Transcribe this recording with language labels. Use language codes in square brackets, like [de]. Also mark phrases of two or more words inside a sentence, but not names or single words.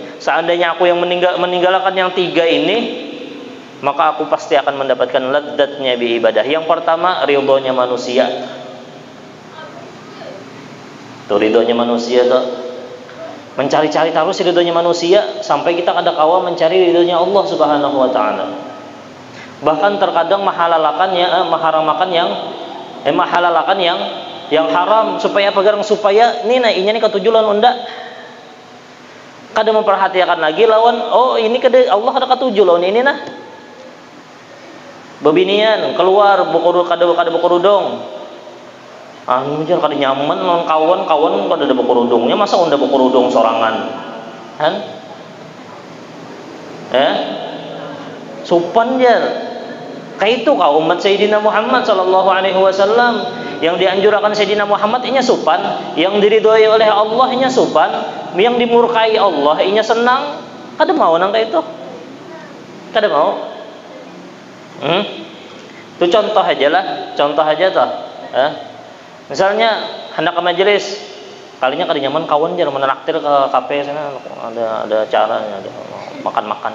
[bjn] Seandainya aku yang meninggalkan yang 3 ini, maka aku pasti akan mendapatkan lezatnya beribadah. Yang pertama, ridhonya manusia. Tuh ridhonya manusia tuh. Mencari-cari terus ridhonya manusia sampai kita kada kawa mencari ridhonya [ar] الله سبحانه وتعالى. [bjn] Bahkan terkadang mahalalakan yang haram supaya nina inya ni katujulan unda kada memperhatikan lagi lawan ini kada Allah kada katuju lawan ini nah bebinian keluar kada berkerudung mujar kada nyaman lawan kawan kada ada berkerudungnya masa unda berkerudung sorangan kan sopan je kayak itu kau umat Sayyidina Muhammad [ar] صلى الله عليه وسلم [bjn] yang dianjurkan Sayyidina Muhammad inya sopan, yang diridhoi oleh Allah inya sopan, yang dimurkai Allah inya senang. Kada mau nang kayak itu. Kada mau. Itu contoh aja toh. Misalnya hendak ke majelis, kalinya kada nyaman kawan jangan menraktir ke kafe sana ada acaranya, ada makan-makan.